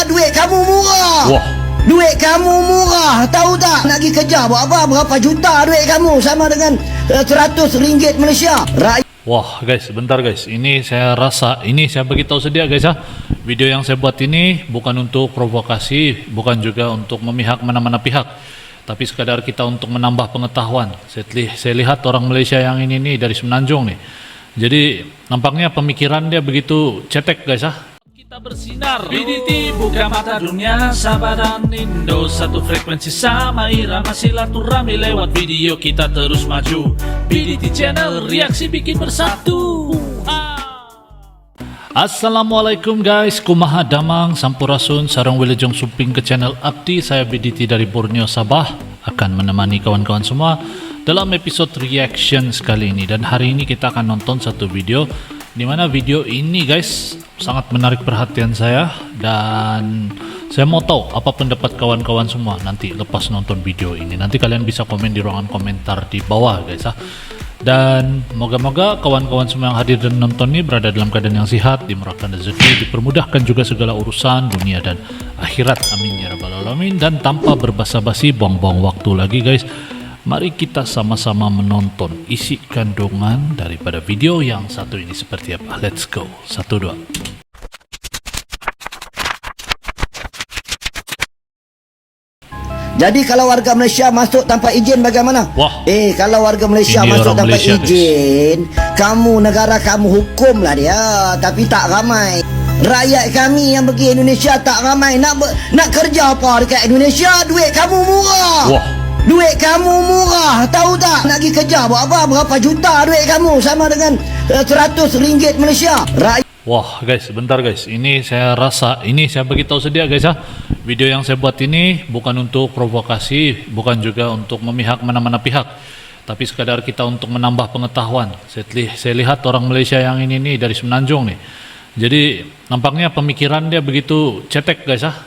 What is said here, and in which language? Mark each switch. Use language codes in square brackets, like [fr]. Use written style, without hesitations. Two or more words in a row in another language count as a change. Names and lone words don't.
[ms] duit kamu murah. Wah, Duit kamu murah. Tahu tak nak pergi kerja buat apa? Berapa juta duit kamu sama dengan RM100 Malaysia. wah guys, sebentar guys. Ini saya rasa, ini saya beritahu sedia guys ya. Video yang saya buat ini bukan untuk provokasi, bukan juga untuk memihak mana-mana pihak, tapi sekadar kita untuk menambah pengetahuan. Saya lihat orang Malaysia yang ini nih dari Semenanjung nih. Jadi nampaknya pemikiran dia begitu cetek guys ya. [id] Kita bersinar BDT buka mata dunia, Sabah dan Indo satu frekuensi sama irama silaturahmi lewat video kita terus maju. BDT channel reaksi bikin bersatu. Assalamualaikum guys, [su] kumaha damang sampurasun sarang wilujeng suping ke channel Abdi. [id] Saya BDT dari Borneo Sabah akan menemani kawan-kawan semua dalam episode reaction kali ini. Dan hari ini kita akan nonton satu video, dimana video ini guys sangat menarik perhatian saya, dan saya mau tahu apa pendapat kawan-kawan semua nanti lepas nonton video ini. Nanti kalian bisa komen di ruangan komentar di bawah guys ya. Dan moga-moga kawan-kawan semua yang hadir dan nonton ini berada dalam keadaan yang sehat, dimurahkan rezeki, dipermudahkan juga segala urusan dunia dan akhirat, [ar] آمين يا رب العالمين. [id] Dan tanpa berbasa-basi, buang-buang waktu lagi guys, mari kita sama-sama menonton isi kandungan daripada video yang satu ini seperti apa. [en] Let's go. 1, 2. [id] Jadi kalau warga Malaysia masuk tanpa izin bagaimana? Wah. Kalau warga Malaysia Ini masuk orang tanpa Malaysia, [ms] izin, kamu negara kamu hukumlah dia, tapi tak ramai. Rakyat kami yang pergi Indonesia tak ramai nak kerja apa dekat Indonesia. Duit kamu murah. Wah. Duit kamu murah. Tahu tak nak pergi kerja buat apa? Berapa juta duit kamu sama dengan RM100 Malaysia. Wah guys, sebentar guys. Ini saya rasa, ini saya beritahu sedia guys ya. Video yang saya buat ini bukan untuk provokasi, bukan juga untuk memihak mana-mana pihak, tapi sekadar kita untuk menambah pengetahuan. Saya lihat orang Malaysia yang ini nih dari Semenanjung nih. Jadi nampaknya pemikiran dia begitu cetek guys ya.